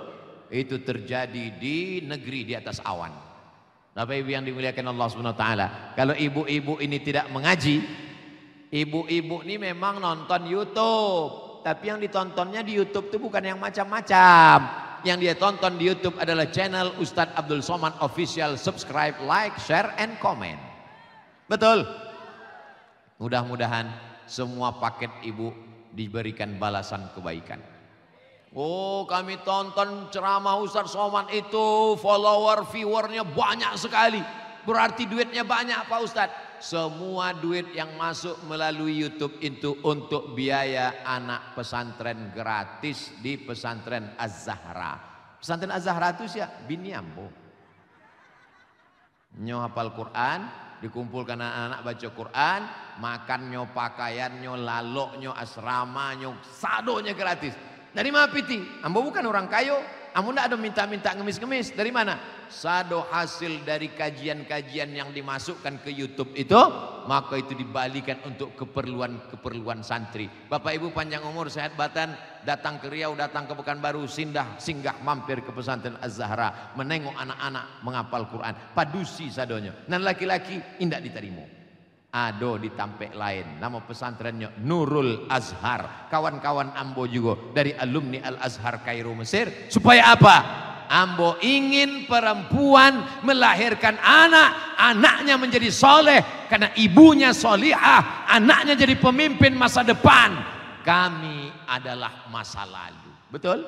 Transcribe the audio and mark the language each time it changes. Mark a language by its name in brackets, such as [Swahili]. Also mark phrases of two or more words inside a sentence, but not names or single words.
[Indonesian] Itu terjadi di negeri di atas awan. Bapak Ibu yang dimuliakan Allah [Arabic] Subhanahu wa taala, [Indonesian] kalau ibu-ibu ini tidak mengaji, ibu-ibu ini memang nonton YouTube, tapi yang ditontonnya di YouTube itu bukan yang macam-macam. Yang dia tonton di YouTube adalah channel Ustadz Abdul Somad Official. [English] Subscribe, like, share, and comment. [Indonesian] Betul? Mudah-mudahan semua paket ibu diberikan balasan kebaikan. Oh, kami tonton ceramah Ustadz Somad itu, follower, viewernya banyak sekali. Berarti duitnya banyak Pak Ustadz. Semua duit yang masuk melalui YouTube itu untuk biaya anak pesantren gratis di pesantren Az-Zahra. Pesantren Az-Zahra itu siapa? [Minangkabau] Bini ambo. Nyo hafal Quran, dikumpulkan anak-anak baca Quran, makannya, pakaiannya, laloknya, asramanya, sadonya gratis. Dari mana piti? Ambo bukan orang kayo. Ambo ndak ada minta-minta ngemis-ngemis. Dari mana? [Indonesian] Sado hasil dari kajian-kajian yang dimasukkan ke YouTube itu, maka itu dibalikan untuk keperluan santri. Bapak Ibu panjang umur, sehat badan, datang ke Riau, datang ke Pekanbaru, singgah mampir ke pesantren Az-Zahra, menengok anak-anak menghafal Quran, [Minangkabau] padusi sadonya. Dan laki-laki indak diterima. Ado di tampek lain, nama pesantrennya Nurul Azhar. [Indonesian] Kawan-kawan ambo juga dari alumni Al-Azhar Kairo Mesir. Supaya apa? Ambo ingin perempuan melahirkan anak, anaknya menjadi soleh karena ibunya solihah, anaknya jadi pemimpin masa depan. Kami adalah masa lalu, betul?